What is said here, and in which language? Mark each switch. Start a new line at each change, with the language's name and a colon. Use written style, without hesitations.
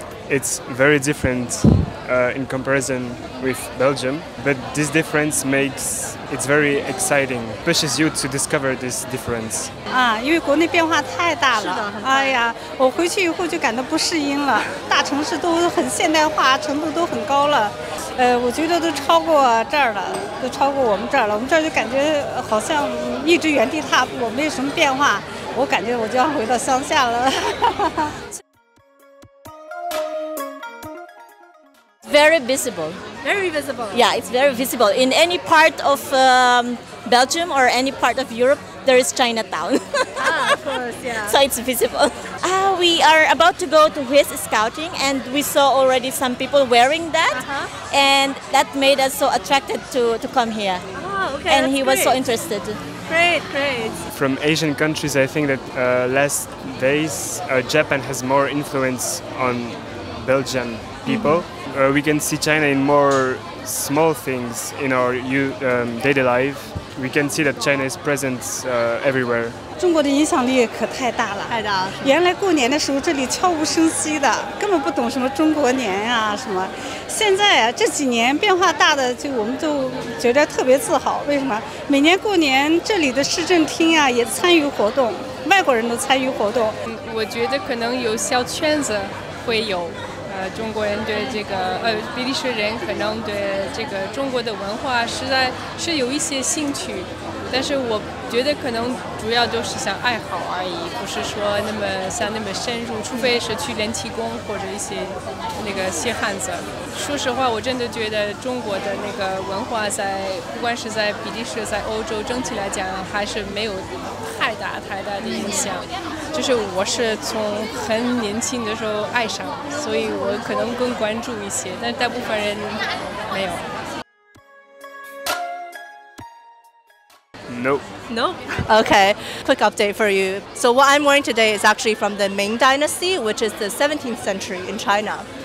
English: It's very different in comparison with Belgium, but this difference makes it very exciting, pushes you to discover this difference.
Chinese: 因为国内变化太大了，哎呀，我回去以后就感到不适应了。大城市都很现代化，程度都很高了，我觉得都超过这儿了，都超过我们这儿了。我们这儿就感觉好像一直原地踏步，没有什么变化。我感觉我就要回到乡下了。
English: Very visible. Very visible. Yeah, it's very visible. In any part of Belgium or any part of Europe, there is Chinatown. Of course, yeah. So it's visible. We are about to go to his scouting, and we saw already some people wearing that, and that made us so attracted to come here. Oh, okay. And that's he was so great. interested. Great, great. From Asian countries, I think that last days Japan has more influence on Belgian people. We can see China in more small things in our daily life. We can see that China is present everywhere.
Chinese: 中国的影响力可太大了，太大了。原来过年的时候这里悄无声息的，根本不懂什么中国年呀、什么。现在啊这几年变化大的，就我们就觉得特别自豪。为什么？每年过年这里的市政厅啊也参与活动，外国人都参与活动。我觉得可能有小圈子会有。中国人对这个比利时人可能对这个中国的文化实在是有一些兴趣，但是我觉得可能主要就是像爱好而已，不是说那么深入，除非是去练气功或者一些那个鞋汉子。说实话，我真的觉得中国的那个文化不管是在比利时，在欧洲整体来讲还是没有太大的影响。就是我是从很年轻的时候爱上，所以我可能更关注一些，但大部分人没有。
English: No. No? Okay, quick update for you. So what I'm wearing today is actually from the Ming Dynasty, which is the 17th century in China.